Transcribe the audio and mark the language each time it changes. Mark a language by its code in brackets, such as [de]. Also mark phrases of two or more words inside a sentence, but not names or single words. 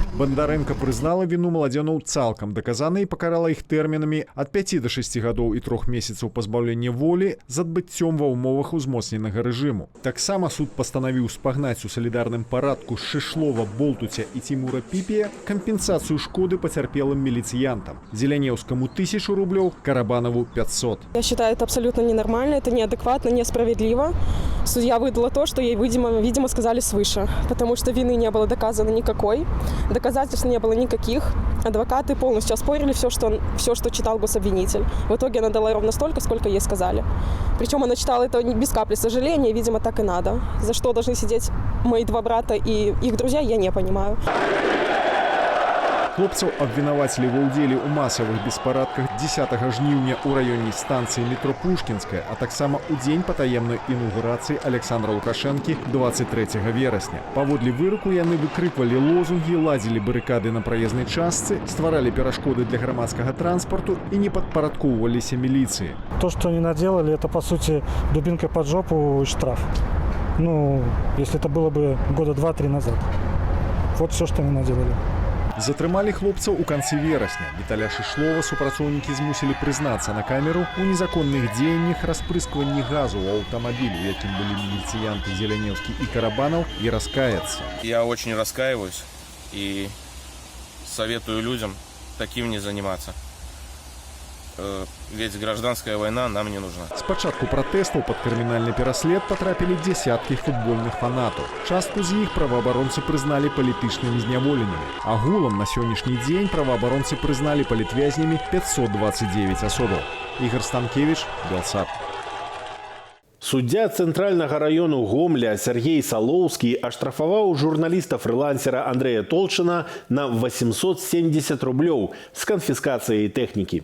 [be] Бандарэнка прызнала віну маладзёнаў цалкам даказана і пакарала іх тэрмінамі ад 5 до 6 гадоў і 3 месяцаў пазбаўлення волі з адбыццём ва ўмовах узмоцненага рэжыму. Таксама суд пастанавіў спагнаць у салідарным парадку з Шышлова, Болтуця і Тимура Піпія кампенсацыю шкоды [ru] потерпелым милициянтам. Зеленевскому 1000 рублей, Карабанову 500. Я считаю, это абсолютно ненормально, это неадекватно, несправедливо. Судья выдала то, что ей, видимо, сказали свыше, потому что вины не было доказано никакой, доказательств не было никаких. Адвокаты полностью оспорили все, что читал гособвинитель. В итоге она дала ровно столько, сколько ей сказали. Причем она читала это без капли сожаления, видимо, так и надо. За что должны сидеть мои 2 брата и их друзья, я не понимаю. [be] Хлопцаў абвінавацілі ва ўдзеле ў масавых беспарадках 10 жніўня ў раёне станцыі метро Пушкінская, а таксама ў дзень патаемнай інаўгурацыі Александра Лукашэнкі 23 верасня. Паводле выроку яны выкрыквалі лозунгі, ладзілі барыкады на праезнай частцы, стваралі перашкоды для грамадскага транспарту і не падпарадкоўваліся міліцыі. [ru] То, что они наделали, это, по сути, дубинкой под жопу и штраф. Если это было бы года 2-3 назад. Вот все, что они наделали. [be] Затрымалі хлопцаў у канцы верасня. Віталя Шышлова супрацоўнікі змусілі прызнацца на камеру ў незаконных дзеяннях распрыскванні газу ў аўтамабілі, якім былі міліцыянты Зеленевскі і Карабанаў, і раскаяцца. [ru] Я очень раскаиваюсь и советую людям таким не заниматься. Ведь гражданская война нам не нужна. [be] С пачатку пратэстаў пад крымінальны пераслед потрапілі дзесяткі футбольных фанатаў. Частку з іх праваабаронцы прызналі палітычнымі зняволенымі. Агулам на сённяшні дзень праваабаронцы прызналі палітвязнямі 529 асобаў. Ігор Станкевич, Белсат. Суддзя цэнтральнага раёну Гомля Сергей Салоўскі аштрафаваў журналіста-фрылансера Андрэя Толчына на 870 рублёў з канфіскацыяй тэхнікі.